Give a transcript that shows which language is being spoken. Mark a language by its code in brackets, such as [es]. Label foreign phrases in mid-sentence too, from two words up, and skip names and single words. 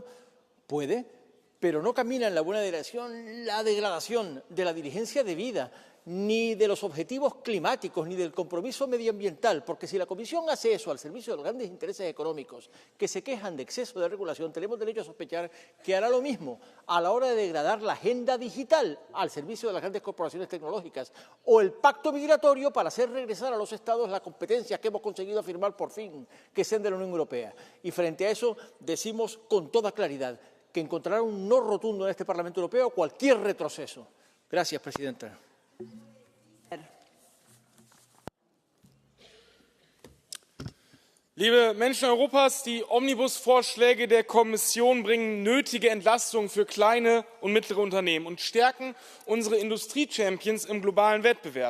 [es] Puede, pero no camina en la buena dirección la degradación de la diligencia debida, ni de los objetivos climáticos, ni del compromiso medioambiental, porque si la Comisión hace eso al servicio de los grandes intereses económicos que se quejan de exceso de regulación, tenemos derecho a sospechar que hará lo mismo a la hora de degradar la agenda digital al servicio de las grandes corporaciones tecnológicas o el pacto migratorio para hacer regresar a los Estados las competencias que hemos conseguido afirmar por fin que sean de la Unión Europea. Y frente a eso decimos con toda claridad que encontrará un no rotundo en este Parlamento Europeo cualquier retroceso. Gracias, Presidenta. [de] Liebe Menschen Europas, die Omnibus-Vorschläge der Kommission bringen nötige Entlastungen für kleine und mittlere Unternehmen und stärken unsere Industrie-Champions im globalen Wettbewerb.